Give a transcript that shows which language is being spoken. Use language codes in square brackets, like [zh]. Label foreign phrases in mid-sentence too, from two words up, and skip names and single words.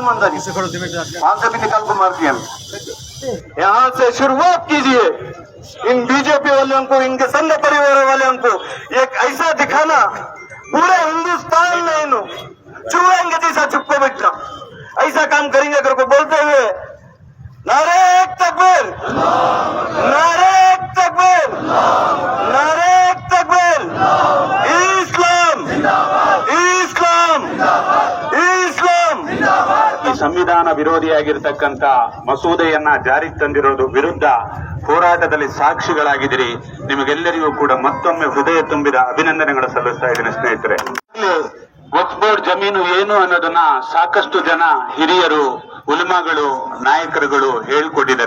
[hi] अंदाजी वहां से भी निकाल को मार दिया यहाँ से शुरुआत कीजिए इन बीजेपी वालों को इनके संघ परिवार वालों को एक ऐसा दिखाना पूरे हिंदुस्तान में इन्हों चूहेंगे जैसा चुपको बैठना ऐसा काम करेंगे करके बोलते हुए नारे तकबीर नारे तकबीर नारे तकबीर इस्लाम इस्लाम इस्लाम [kn] ಈ ಸಂವಿಧಾನ ವಿರೋಧಿಯಾಗಿರ್ತಕ್ಕಂಥ ಮಸೂದೆಯನ್ನ ಜಾರಿಗೆ ತಂದಿರೋದು ವಿರುದ್ಧ ಹೋರಾಟದಲ್ಲಿ ಸಾಕ್ಷಿಗಳಾಗಿದ್ದೀರಿ ನಿಮಗೆಲ್ಲರಿಗೂ ಕೂಡ ಮತ್ತೊಮ್ಮೆ ಹೃದಯ ತುಂಬಿದ ಅಭಿನಂದನೆಗಳು ಸಲ್ಲಿಸ್ತಾ ಇದ್ದೀನಿ ಸ್ನೇಹಿತರೆ ವಕ್ಫ್ ಬೋರ್ಡ್ ಜಮೀನು ಏನು ಅನ್ನೋದನ್ನ ಸಾಕಷ್ಟು ಜನ ಹಿರಿಯರು ಉಲಮಾಗಳು ನಾಯಕರುಗಳು ಹೇಳ್ಕೊಟ್ಟಿದ್ದಾರೆ